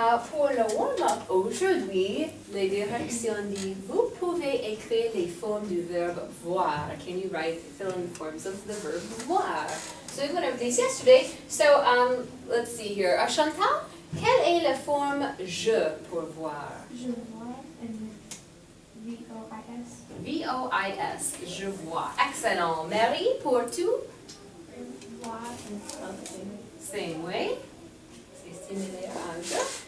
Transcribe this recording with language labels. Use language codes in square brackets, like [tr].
[fr] Pour le warm-up aujourd'hui, les directions disent vous pouvez écrire les formes du verbe voir. [en] Can you write fill in the forms of the verb voir? So we went over these yesterday. So let's see here. [fr] Chantal, quelle est la forme je pour voir? Je vois, V-O-I-S. V-O-I-S, je vois. Excellent. Marie, pour tu? [en] Voir is something. Same way. [fr] C'est similaire à je.